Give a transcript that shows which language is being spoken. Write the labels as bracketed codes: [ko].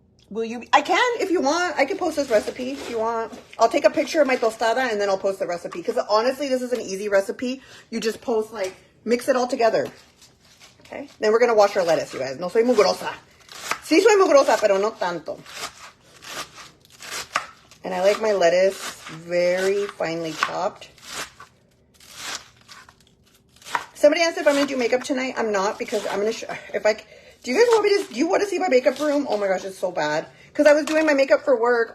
[en] Will you? I can if you want. I can post this recipe if you want. I'll take a picture of my tostada and then I'll post the recipe. Because honestly, this is an easy recipe. You just post, like, mix it all together. Okay? Then we're going to wash our lettuce, you guys. [es] No soy mugrosa. Sí soy mugrosa, pero no tanto. [en] And I like my lettuce very finely chopped. Somebody asked if I'm going to do makeup tonight. I'm not, because I'm going to if I... Do you guys want me to, do you want to see my makeup room? Oh my gosh, it's so bad. Because I was doing my makeup for work.